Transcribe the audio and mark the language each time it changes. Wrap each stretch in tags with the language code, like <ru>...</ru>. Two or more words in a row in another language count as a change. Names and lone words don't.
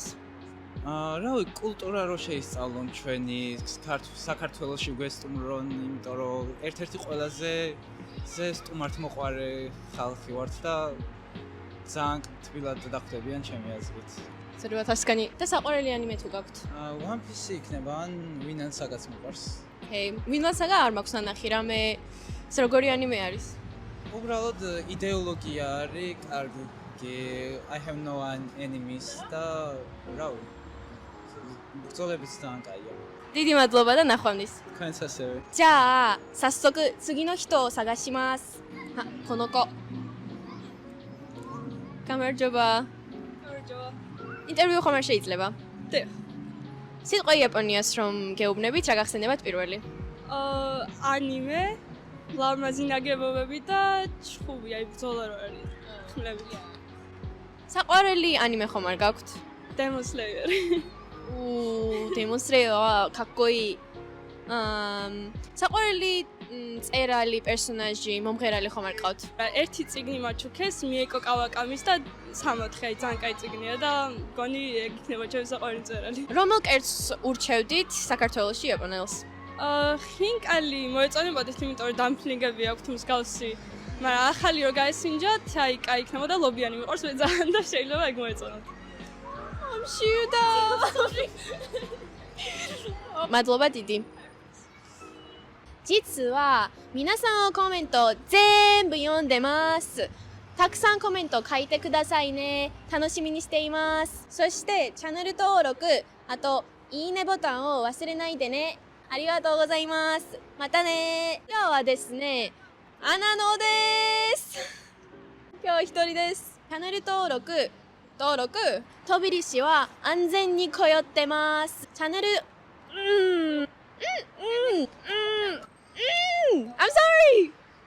<ka>რავი, კულტურა რო შეისწავლონ ჩვენი საქართველოში გვესტუმრონ, იმიტომ რომ ერთ-ერთი ყველაზე სტუმართმოყვარე ხალხი ვართ და ძალიან თბილად დახვდებიან ჩემი აზრით. ზოგადად ასკანი და საყვარელი ანიმე თუ გაქვთ? One Piece იქნება ან Vinland Saga-ც მიყვარს. Vinland Saga არ მაქვს ნანახი, რამე ეს როგორი ანიმე არის? უბრალოდ იდეოლოგია არის, კარგი.</ka> <en>I have no enemies</en> <ka>და რავი. ბრძოლებიც ძალიან კაია. დიდი მადლობა და ნახვამდის. თქვენც ასევე.</ka> <ja>じゃあ早速次の人を探します。この子。</ja> <ka>გამარჯობა. გამარჯობა. ინტერვიუ ხომ არ შეიძლება? დე. სიტყვა იაპონიას რომ გეუბნებით, რა გახსენებათ პირველი? ანიმე, ლამაზი ნაგებობები და ჩხუბი, აი ბრძოლა რო არის. ხმლებია. საყვარელი ანიმე ხომ არ გაქვთ? Demon Slayer. Demon Slayer,</ka> <ja>かっこいい.</ja> <ka>საყვარელი მწერალი, პერსონაჟი, მომღერალი ხომ არ გყავთ? ერთი წიგნი მაჩუქეს, მიეკო კავაკამის და 64 აი ძალიან კაი წიგნია და მგონი ეგ იქნება ჩემი საყვარელი მწერალი. რომელ კერძს ურჩევდით საქართველოში იაპონელს? ხინკალი მოეწონებოდეთ, იმიტომ რომ დამფლინგები აქვთ მსგავსი. მაგრამ ახალი რო გაესინჯათ, აი, კაი იქნებოდა ლობიანი მიყარს მე ძალიან და შეიძლება ეგ მოეწონათ. ამშიუდა. მადლობა დიდი.</ka> <ja>実は皆さんのコメント全部読んでます。たくさんコメント書いてくださいね。楽しみにしています。そしてチャンネル登録、あといいねボタンを忘れないでね。ありがとうございます。またね。今日はですね、アナノです。今日一人です。チャンネル登録、飛び石は安全に通ってます。</ja> <en>チャンネル、I'm sorry!</en>